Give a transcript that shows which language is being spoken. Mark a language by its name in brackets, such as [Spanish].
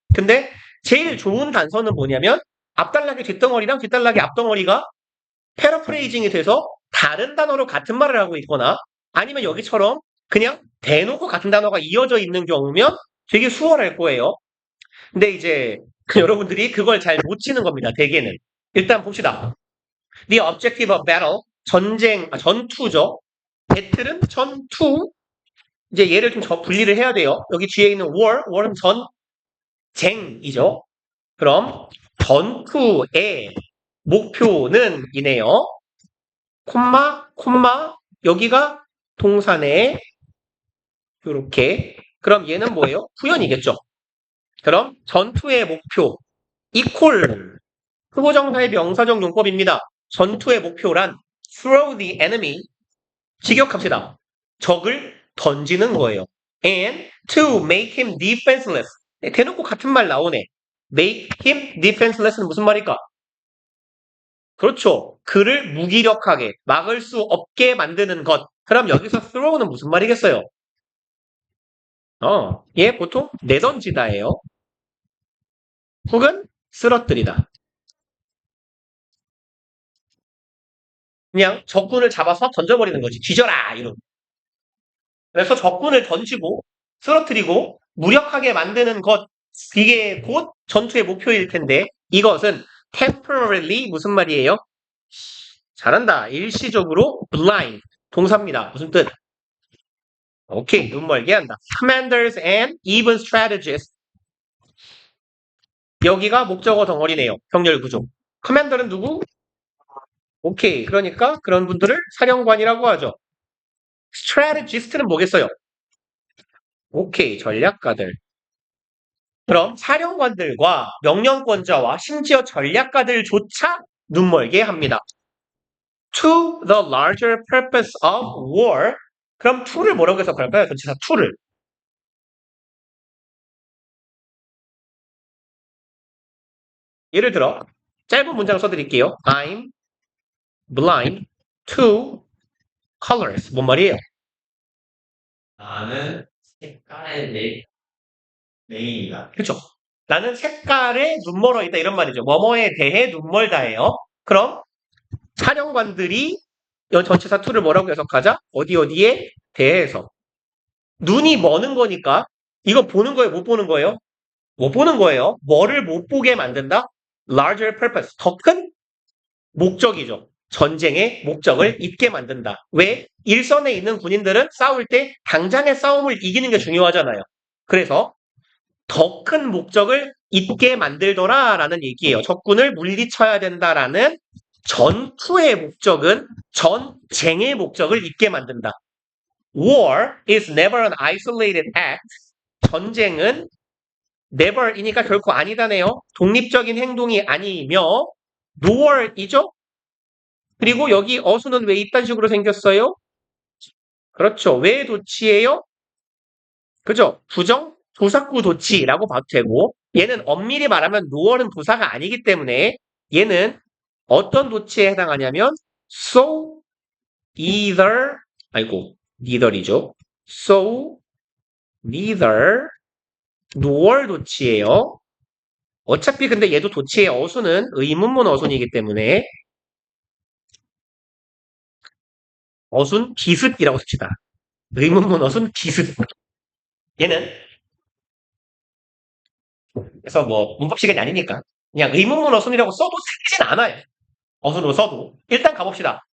[Korean] 근데 제일 좋은 단서는 뭐냐면 앞단락의 뒷덩어리랑 뒷단락의 앞덩어리가 패러프레이징이 돼서 다른 단어로 같은 말을 하고 있거나 아니면 여기처럼 그냥 대놓고 같은 단어가 이어져 있는 경우면 되게 수월할 거예요. 근데 이제 여러분들이 그걸 잘 못 치는 겁니다. 대개는. 일단 봅시다. [English] The objective of battle, [Korean] 전투죠. 배틀은 전투. 이제 얘를 좀 분리를 해야 돼요. 여기 뒤에 있는 war은 전쟁이죠. 그럼 전투의 목표는 이네요. 콤마, 여기가 동사네. 요렇게. 그럼 얘는 뭐예요? 후연이겠죠. 그럼 전투의 목표 equal 후보정사의 명사적 용법입니다. 전투의 목표란 [English] throw the enemy [Korean] 직역합시다. 적을 던지는 거예요. [English] And to make him defenseless [Korean] 대놓고 같은 말 나오네. make him defenseless는 무슨 말일까? 그렇죠. 그를 무기력하게 막을 수 없게 만드는 것. 그럼 여기서 throw는 무슨 말이겠어요? 얘 보통 내던지다예요. 혹은 쓰러뜨리다. 그냥 적군을 잡아서 던져버리는 거지. 뒤져라! 이런. 그래서 적군을 던지고 쓰러뜨리고 무력하게 만드는 것. 이게 곧 전투의 목표일 텐데 이것은 temporarily 무슨 말이에요? 잘한다. 일시적으로 blind 동사입니다. 무슨 뜻? 오케이. 눈 멀게 한다. [English] Commanders and even strategists [Korean] 여기가 목적어 덩어리네요. 병렬 구조. 커맨더는 누구? 오케이. 그러니까 그런 분들을 사령관이라고 하죠. strategist는 뭐겠어요? 오케이. 전략가들. 그럼 사령관들과 명령권자와 심지어 전략가들조차 눈멀게 합니다. [English] To the larger purpose of war. [Korean] 그럼 to를 뭐라고 해석할까요? 전치사 to를. 예를 들어 짧은 문장 써드릴게요. [English] I'm blind to colors. [Korean] 뭔 말이에요? 나는 색깔의 메인이다. 그렇죠. 나는 색깔에 눈멀어 있다 이런 말이죠. 뭐뭐에 대해 눈멀다예요. 그럼 사령관들이 전치사 to를 뭐라고 해석하자? 어디에 대해서. 눈이 머는 거니까 이거 보는 거예요? 못 보는 거예요? 못 보는 거예요. 뭐를 못 보게 만든다? larger purpose. 더 큰 목적이죠. 전쟁의 목적을 잊게 만든다. 왜? 일선에 있는 군인들은 싸울 때 당장의 싸움을 이기는 게 중요하잖아요. 그래서 더 큰 목적을 잊게 만들더라라는 얘기예요. 적군을 물리쳐야 된다라는 전투의 목적은 전쟁의 목적을 잊게 만든다. [English] War is never an isolated act. [Korean] 전쟁은 never이니까 결코 아니다네요. 독립적인 행동이 아니며 nor이죠. 그리고 여기 어수는 왜 이딴 식으로 생겼어요? 그렇죠. 왜 도치예요? 그죠? 부정 부사구 도치라고 봐도 되고 얘는 엄밀히 말하면 노얼은 부사가 아니기 때문에 얘는 어떤 도치에 해당하냐면 so either neither이죠. so neither nor 도치예요. 어차피 근데 얘도 도치의 어수는 의문문 어순이기 때문에 어순 기습이라고 씁시다. 의문문 어순 기습. 얘는 그래서 뭐 문법 시간이 아니니까 그냥 의문문 어순이라고 써도 틀리진 않아요. 어순으로 써도. 일단 가봅시다.